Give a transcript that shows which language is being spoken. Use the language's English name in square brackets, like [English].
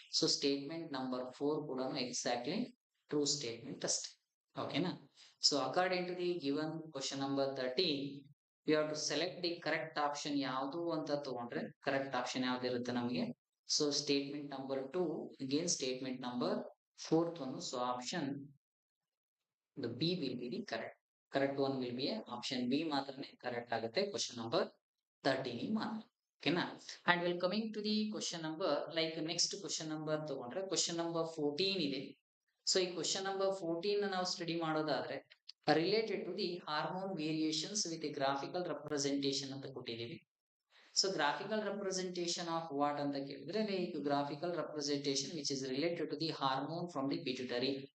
[English] So statement number 4 ಕೂಡ exactly true statement ಅಷ್ಟೇ. ಓಕೆನಾ? So according to the given question number 13 we have to select the correct option ಯಾವುದು [Kannada] ಅಂತ ತಗೊಂಡ್ರೆ correct option ಯಾವ್ದು ಇರುತ್ತೆ ನಮಗೆ. [English] So statement number 2 again statement number 4th one. So option the B will be the correct one will be option B [Kannada] ಮಾತ್ರನೇ correct ಆಗುತ್ತೆ [English] Question number 13 ಮಾತ್ರ. [Kannada] ಓಕೆನಾ? [English] And will coming to the question number like next question number ತಗೊಂಡ್ರೆ question number 14 ಇದೆ. So ಈ question number 14 [Kannada] ನಾವು study ಮಾಡೋದಾದ್ರೆ [English] Related to the hormone variations with graphical representation ಅಂತ ಕೊಟ್ಟಿದ್ದೀವಿ. So graphical representation of what ಅಂತ ಕೇಳಿದ್ರೆ like graphical representation which is related to the hormone from the pituitary.